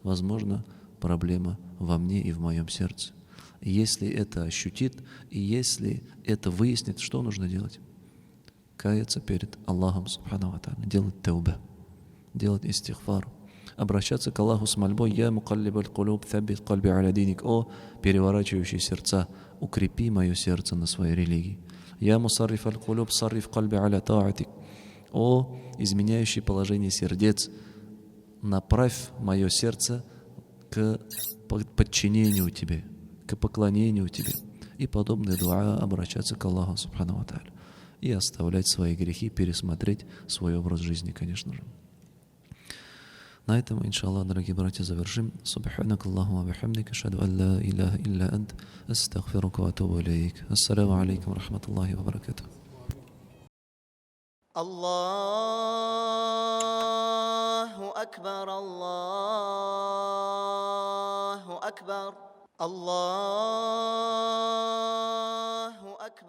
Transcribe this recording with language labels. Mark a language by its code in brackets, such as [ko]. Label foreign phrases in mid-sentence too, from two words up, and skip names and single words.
[ru] Возможно, проблема во мне и в моем сердце. Если это ощутит, и если это выяснит, что нужно делать? Каяться перед Аллахом [ar] سبحانه وتعالى, [ru] делать таубе, делать истигфар, обращаться к Аллаху с мольбой: [ar] «يا مقلب القلوب ثبت قلبي على دينك». [ru] О, переворачивающий сердца, укрепи мое сердце на своей религии. [ar] «يا مصرف القلوب صرف قلبي على طاعتك». [ru] О, изменяющий положение сердец, направь мое сердце к подчинению Тебе, к поклонению Тебе. И подобные дуа обращаться к Аллаху [ar] سبحانه وتعالى. [ru] И оставлять свои грехи, пересмотреть свой образ жизни, конечно же. На этом, иншаллах, дорогие братья, завершим. [ar] سبحانك اللهم وبحمدك أشهد أن لا إله إلا أنت أستغفرك وأتوب إليك. السلام عليكم ورحمة الله وبركاته. الله أكبر الله أكبر الله